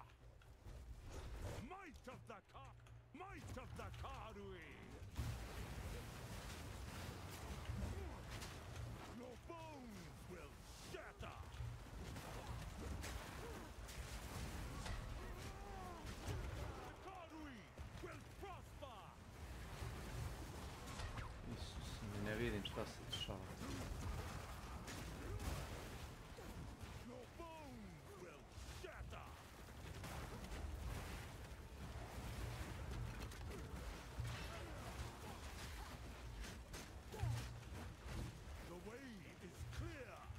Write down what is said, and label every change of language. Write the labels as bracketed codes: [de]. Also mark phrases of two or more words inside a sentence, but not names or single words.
[en] Might of the Karui! Your bones will shatter! The Karui will prosper! [sr] Isus, ne vidim šta se dešava. [en] Your bones will shatter! The way is clear!